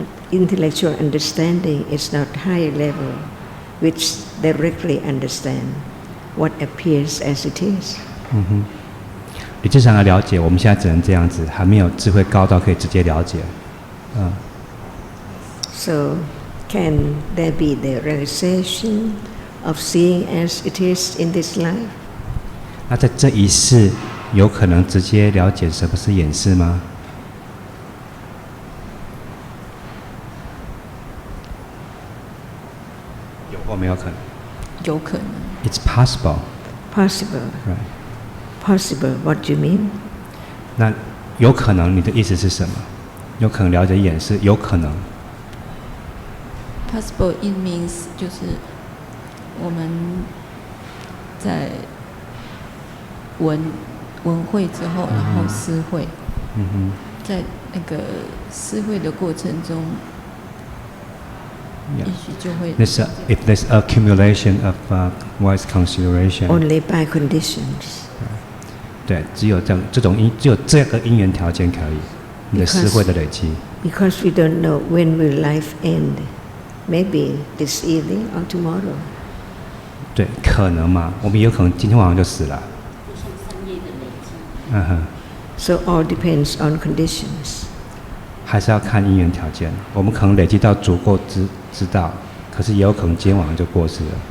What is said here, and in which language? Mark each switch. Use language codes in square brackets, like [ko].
[en] Intellectual understanding is not high level, which directly understand what appears as it is. [zh] 理智上的了解，我们现在只能这样子，还没有智慧高到可以直接了解。 [en] So, can there be the realization of seeing as it is in this life? [zh] 那在这一世，有可能直接了解什么是眼识吗？有或没有可能？有可能。 [en] It's possible. Possible. Right. Possible. What do you mean? [zh] 那有可能，你的意思是什么？有可能了解眼识，有可能。 [en] Possible it means [zh] 就是我们在闻会之后，然后思会。在那个思会的过程中。也许就会。 [en] If there's accumulation of wise consideration. Only by conditions. [zh] 对，只有这种只有这个因缘条件可以，你的思慧的累积。 [en] Because we don't know when will life end. Maybe this evening or tomorrow. [zh] 对，可能嘛，我们也有可能今天晚上就死了。 So all depends on conditions. 还是要看因缘条件。我们可能累积到足够知道，可是也有可能今天晚上就过世了。